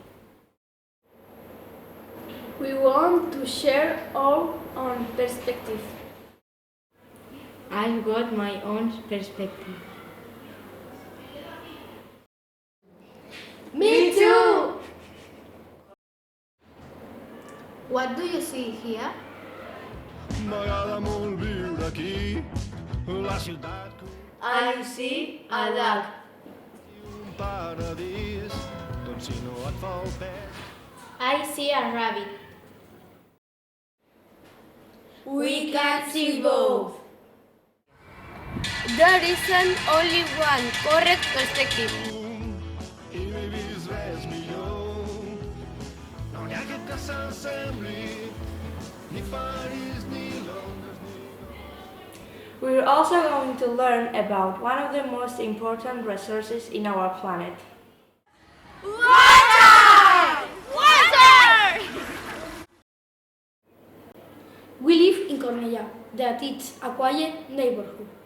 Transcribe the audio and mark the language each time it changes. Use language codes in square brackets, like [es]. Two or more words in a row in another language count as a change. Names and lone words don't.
[en] We want to share our own perspective. I've got my own perspective. Me too! What do you see here? [ca] M'agrada molt viure aquí, la ciutat [en] I see a dog. [ca] un paradís, doncs si no et fa el pes. [en] I see a rabbit. We can see both. There isn't only one correct perspective. [ca] I no he vist res millor. No n'hi ha que s'assembli, ni París ni Londres ni... [en] We're also going to learn about one of the most important resources in our planet. We live in Cornellà, that is a quiet neighborhood.